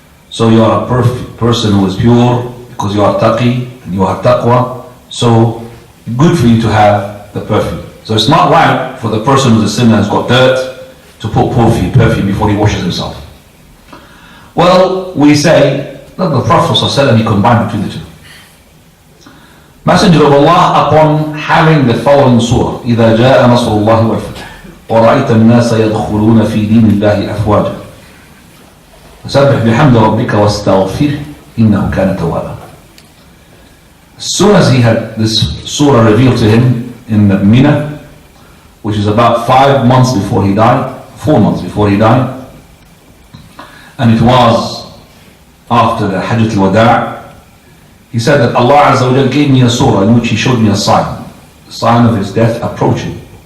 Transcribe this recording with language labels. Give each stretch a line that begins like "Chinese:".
English: So you are a person who is pure because you are taqi and you have taqwa. So good for you to have the perfume. So it's not right for the person who's a sinner and has got dirt to put perfume before he washes himself. Well, we say that the Prophet ﷺ, he combined between the two. Messenger of Allah, upon having the following surah,
Arabic: إِذَا جَاءَ نَصْرُ اللَّهِ وَالْفَتْحُ وَرَأَيْتَ النَّاسَ يَدْخُلُونَ فِي دِينِ اللَّهِ أَفْوَاجًا فَسَبِّحْ بِحَمْدِ رَبِّكَ وَاسْتَغْفِرْهُ إِنَّهُ كَانَ تَوَّابًا.
English: As soon as he had this surah revealed to him in Mina, which is about 5 months before he died, 4 months before he died, and it was after the Hajjat al-Wada', he said that Allah Azza wa Jal gave me a surah in which he showed me a sign of his death approaching.